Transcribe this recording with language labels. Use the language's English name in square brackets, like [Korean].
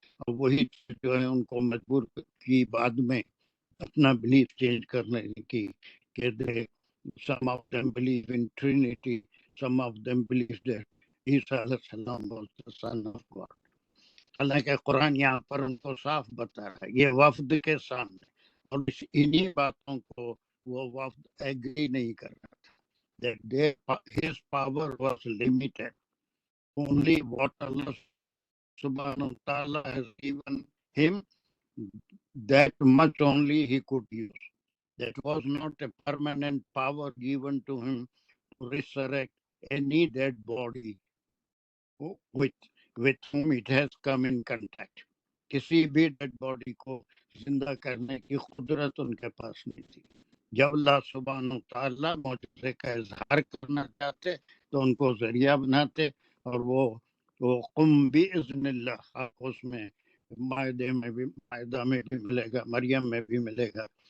[Urdu] اور وہی جو ہے ان کو مجبور کی بعد میں اپنا بلیف چینج کرنے کی کہ [English] some of them believe in Trinity, some of them believe that عیسیٰ علیہ السلام was the son of God. [Urdu] حالانکہ قرآن یہاں پر ان کو صاف بتا رہا ہے، یہ وفد کے سامنے، اور انہی باتوں کو وہ وفد ایگری نہیں کر رہا تھا. [English] That his power was limited. Only what Allah subhanahu wa ta'ala has given him, that much only he could use. That was not a permanent power given to him to resurrect any dead body with whom it has come in contact. [Urdu] کسی بھی dead body کو زندہ کرنے کی قدرت ان کے پاس نہیں تھی. جب اللہ سبحانہ تعالیٰ معجزے کا اظہار کرنا چاہتے تو ان کو ذریعہ بناتے، اور وہ [Arabic] قم باذن اللہ، [Urdu] آپ اس میں مائدہ میں بھی ملے گا، مریم میں بھی ملے گا.